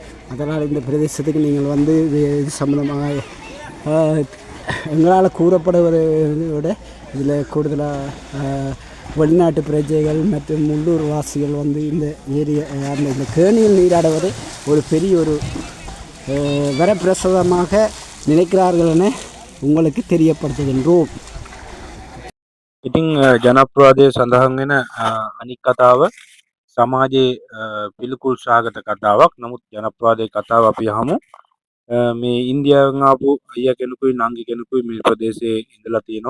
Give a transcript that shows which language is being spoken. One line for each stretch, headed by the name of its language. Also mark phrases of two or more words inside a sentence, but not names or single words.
Tamil: அதனால் இந்த பிரதேசத்துக்கு நீங்கள் வந்து இது சம்பந்தமாக எங்களால் கூறப்படுவதை விட இதில் கூடுதலாக வெளிநாட்டு பிரஜைகள் மற்றும் உள்ளூர் வாசிகள் வந்து இந்த ஏரியா இந்த கேணியில் நீராடுவது ஒரு பெரிய ஒரு வரப்பிரசாதமாக நினைக்கிறார்கள் என உங்களுக்கு தெரியப்படுத்துகின்றோம்.
Sinhala: ඉතින් ජනප්‍රවාදයේ සඳහන් වෙන අනික් කතාව සමාජයේ පිළිකුල් සහගත කතාවක්. නමුත් ජනප්‍රවාදයේ කතාව අපි අහමු. මේ ඉන්දියාවෙන් ආපු අයියා කෙනෙකුයි නංගි කෙනෙකුයි මේ ප්‍රදේශයේ ඉඳලා තියෙනවා.